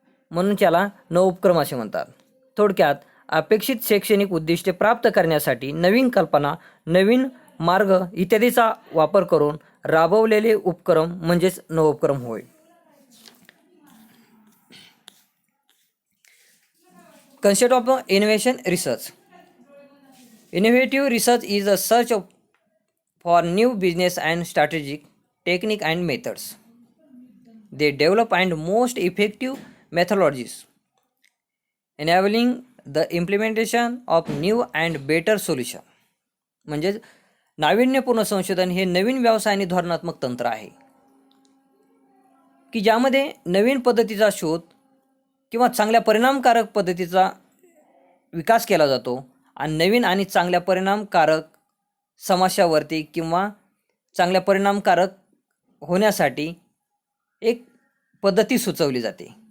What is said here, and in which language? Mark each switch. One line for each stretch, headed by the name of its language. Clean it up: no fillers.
Marathi: म्हणून त्याला नवोपक्रम असे म्हणतात. थोडक्यात अपेक्षित शैक्षणिक उद्दिष्टे प्राप्त करण्यासाठी नवीन कल्पना, नवीन मार्ग इत्यादीचा वापर करून राबवलेले उपक्रम म्हणजेच नवोपक्रम होय.
English: Concept of innovation research. Innovative research is a search for new business and strategic technique and methods. They develop and most effective methodologies, enabling the implementation of new and better solution.
Marathi: म्हणजे नाविन्यपूर्ण संशोधन हे नवीन व्यवसाय आणि धोरणात्मक तंत्र आहे की ज्यामध्ये नवीन पद्धतीचा शोध किंवा चांगल्या परिणामकारक पद्धतीचा विकास केला जातो आणि नवीन आणि चांगल्या परिणामकारक समस्यावरती किंवा चांगल्या परिणामकारक होण्यासाठी एक पद्धती सुचवली जाते.